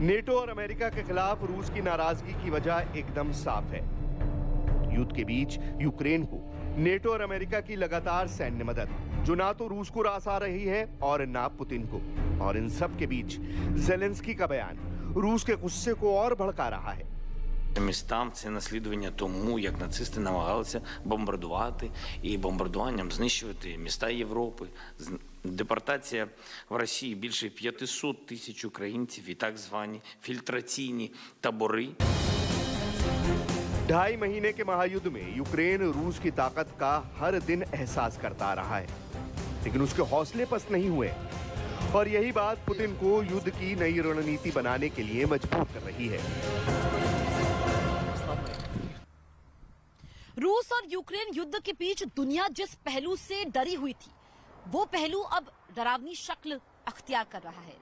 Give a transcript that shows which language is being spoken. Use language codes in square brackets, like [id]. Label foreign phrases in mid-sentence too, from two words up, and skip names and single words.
[hi] नेटो और अमेरिका के खिलाफ रूस की नाराजगी की वजह एकदम साफ है। युद्ध के बीच यूक्रेन को नेटो और अमेरिका की लगातार सैन्य मदद, जो ना तो रूस को रास आ रही है और ना पुतिन को, और इन सब के बीच ज़ेलेंस्की का बयान रूस के गुस्से को और भड़का रहा है। [uk] Містам це наслідування тому, як нацисти намагалися бомбардувати і бомбардуванням знищувати міста Європи. Депортація в Росії більше 500 тисяч українців і так звані фільтраційні табори. [hi] 2.5 महीने के महायुद्ध में यूक्रेन रूस की ताकत का हर दिन एहसास करता आ रहा है, लेकिन उसके हौसले पस्त नहीं हुए और यही बात पुतिन को युद्ध की नई रणनीति बनाने के लिए मजबूर कर रही है। रूस और यूक्रेन युद्ध के बीच दुनिया जिस पहलू से डरी हुई थी, वो पहलू अब डरावनी शक्ल अख्तियार कर रहा है।